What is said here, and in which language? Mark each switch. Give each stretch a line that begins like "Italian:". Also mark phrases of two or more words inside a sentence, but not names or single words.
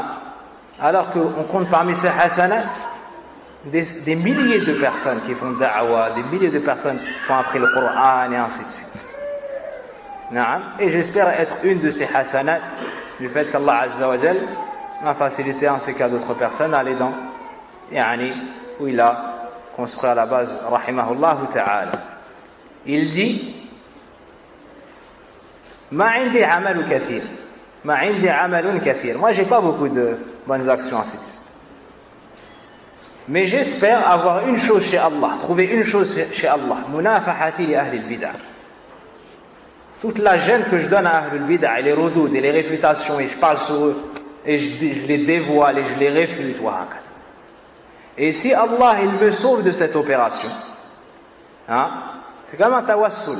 French: Alors qu'on compte parmi ces hasanat des milliers de personnes qui font da'wa, des milliers de personnes qui font appris le Coran et ainsi de suite. Et j'espère être une de ces hasanat du fait qu'Allah
Arabic: عز وجل
French: m'a facilité ainsi qu'à d'autres personnes à aller dans où il a construit à la base,
Arabic: رحمه الله تعالى.
French: Il dit:
Arabic: ما عندي عمل كثير. ما عندي عمل كثير.
French: Moi, j'ai pas beaucoup de bonnes actions ainsi de suite. Mais j'espère avoir une chose chez Allah, trouver une chose chez Allah.
Arabic: منافحتي لأهل البدع.
French: Toute la gêne que je donne à
Arabic: أهل البدع,
French: et les roudoud, et les réfutations, et je parle sur eux, et je les dévoile, et je les réfute, et si Allah, il me sauve de cette opération, hein, c'est comme un tawassul.